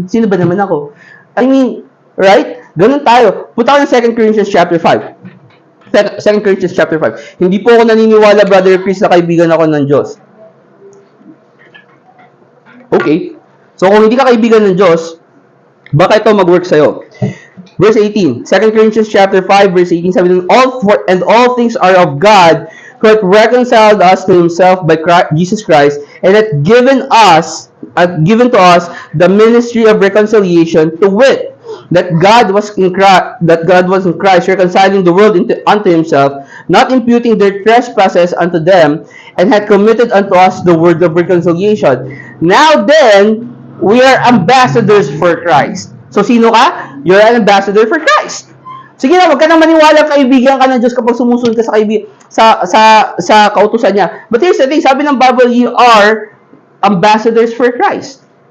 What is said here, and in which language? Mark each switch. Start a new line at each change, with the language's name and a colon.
Filipino: Sino ba naman ako? Right? Ganun tayo. Punta ko ng 2 Corinthians chapter 5. 2 Corinthians chapter 5. Hindi po ako naniniwala, Brother Chris, na kaibigan ako ng Diyos. Okay. So, kung hindi ka kaibigan ng Diyos, baka ito mag-work sa'yo.
English: Verse 18. 2 Corinthians chapter 5, verse 18,
Filipino: sabi doon,
English: all things are of God, who hath reconciled us to Himself by Jesus Christ, and hath given us given to us the ministry of reconciliation, to wit, that God was in Christ reconciling the world unto himself, not imputing their trespasses unto them, and had committed unto us the word of reconciliation. Now then, we are ambassadors for Christ.
Filipino: So sino ka?
English: You're an ambassador for Christ.
Filipino: Sige na, wag ka nang maniwala, kaibigan ka ng Diyos kapag sumusunod ka sa kautusan niya.
English: But here's the thing,
Filipino: sabi ng Bible,
English: you are ambassadors for Christ.